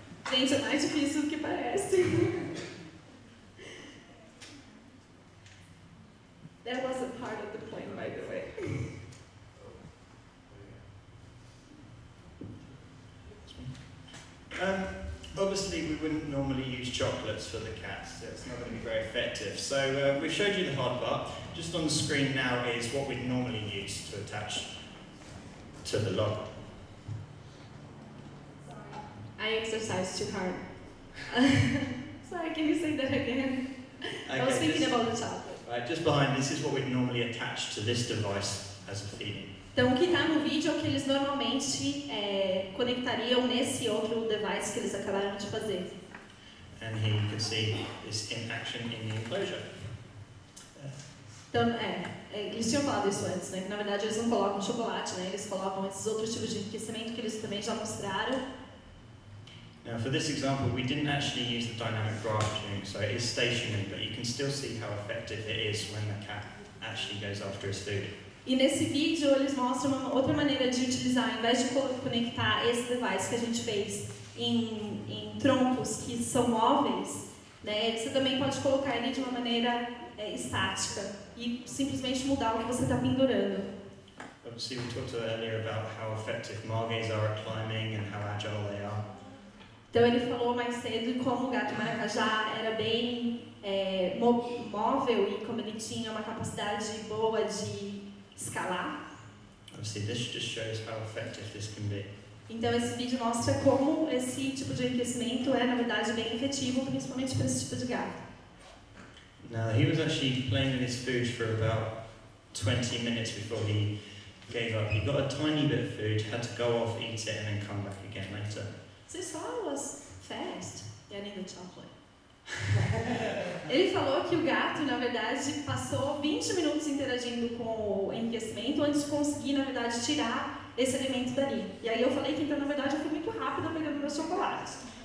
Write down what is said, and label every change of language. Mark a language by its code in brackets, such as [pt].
[pt] Gente, é mais difícil do que parece. [en] That wasn't part of the plan, by the way. Obviously we wouldn't normally use chocolates for the cats, so it's not going to be very effective. So we've showed you the hard part. Just on the screen now is what we'd normally use to attach to the log. I exercised too hard. Sorry, can you say that again? I was thinking about the chocolate. Right, just behind this is what we'd normally attach to this device as a feeding. [pt] Então, o que está no vídeo é o que eles normalmente conectariam nesse outro device que eles acabaram de fazer. [en] And here you can see this in action in the enclosure. [pt] Então, eles tinham falado isso antes, né? Que na verdade eles não colocam chocolate, né? Eles colocam esses outros tipos de enriquecimento que eles também já mostraram. [en] Now for this example, we didn't actually use the dynamic branching, so it is stationary, but you can still see how effective it is when the cat actually goes after his food. [pt] E nesse vídeo eles mostram uma outra maneira de utilizar, ao invés de conectar esse device que a gente fez em troncos que são móveis, né? Você também pode colocar ele de uma maneira estática e simplesmente mudar o que você está pendurando. [en] Obviously, we talked earlier about how effective margays are at climbing and how agile they are. [pt] Então ele falou mais cedo como o gato maracajá era bem móvel e como ele tinha uma capacidade boa de escalar. [en] Obviously, this just shows how effective this can be. [pt] Então esse vídeo mostra como esse tipo de enriquecimento é, na verdade, bem efetivo, principalmente para esse tipo de gato. [en] Now, he was actually playing with his food for about 20 minutes before he gave up. He got a tiny bit of food, had to go off, eat it, and then come back again later. So it was fast getting the chocolate. [pt] Ele falou que o gato, na verdade, passou 20 minutos interagindo com o enriquecimento antes de conseguir, na verdade, tirar esse alimento dali. E aí eu falei que, então, na verdade, eu fui muito rápida pegando meus chocolates.